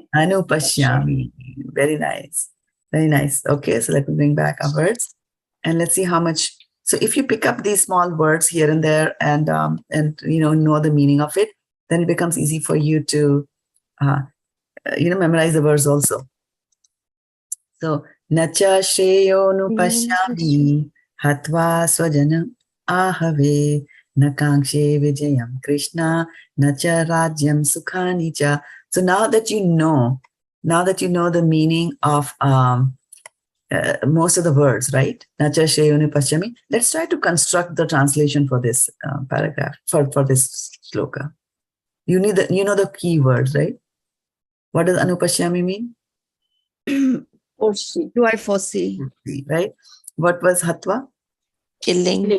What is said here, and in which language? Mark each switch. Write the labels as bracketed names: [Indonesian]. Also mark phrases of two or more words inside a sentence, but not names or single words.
[Sanskrit] Nupaśyāmi. [English] Very nice. Very nice. Okay. So let me bring back our words and let's see how much. So if you pick up these small words here and there and know the meaning of it, then it becomes easy for you to memorize the words also. [Sanskrit] So nacha śreyo nupaśyāmi hatvā sva-janam āhave na kāṅkṣe vijayaṁ Kṛṣṇa nacha rājyaṁ sukhāni ca. [English] So now that you know the meaning of most of the words, right? [Sanskrit] Nacha śreyo nupaśyāmi. [English] Let's try to construct the translation for this paragraph, for this shloka. You know the key words, right? What does anupaśyāmi mean? Foresee. Do I foresee? Right? What was hatvā? Killing.